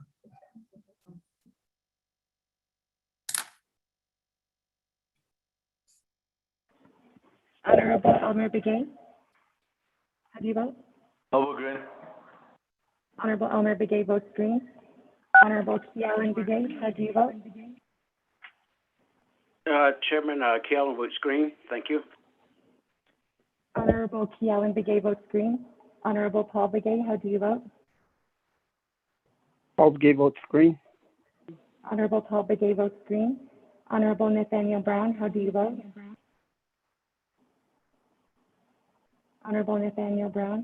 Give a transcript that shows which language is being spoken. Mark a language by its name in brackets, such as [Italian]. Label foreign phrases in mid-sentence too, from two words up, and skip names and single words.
[English] Honorable Elmer Begay. How do you vote? I vote green. Honorable Elmer Begay votes green. Honorable Kealan Begay, how do you vote? Chairman, Kealan votes green. Thank you. Honorable Kealan Begay votes green. Honorable Paul Begay, how do you vote? Paul Begay votes green. Honorable Paul Begay votes green. Honorable Nathaniel Brown, how do you vote? Honorable Nathaniel Brown.